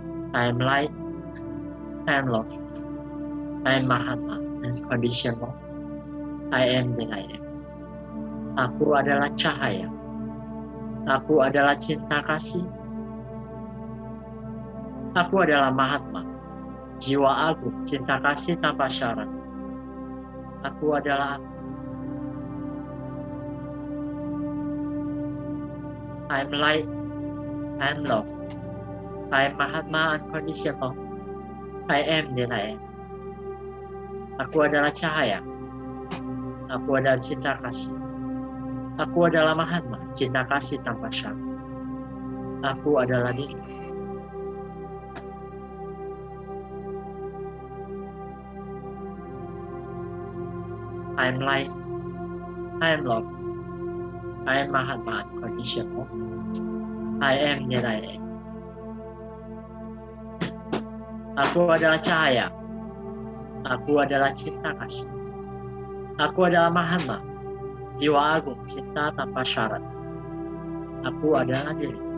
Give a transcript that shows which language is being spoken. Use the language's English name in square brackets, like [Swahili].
[English] I am light, I am love, I am Mahatma, unconditional, I am that I am. [Indonesian] Aku adalah cahaya, aku adalah cinta kasih, aku adalah Mahatma, jiwa agung, cinta kasih tanpa syarat. Aku adalah aku. [English] I am light, I am love, I am Mahatma unconditional, I am that I am. [Indonesian] Aku adalah cahaya, aku adalah cinta kasih, aku adalah Mahatma, cinta kasih tanpa syarat. Aku adalah diri. [English] I am light, I am love, I am Mahatma unconditional, I am that I am. [Indonesian] Aku adalah cahaya, aku adalah cinta kasih, aku adalah Mahatma, jiwa agung, cinta tanpa syarat. Aku adalah diri.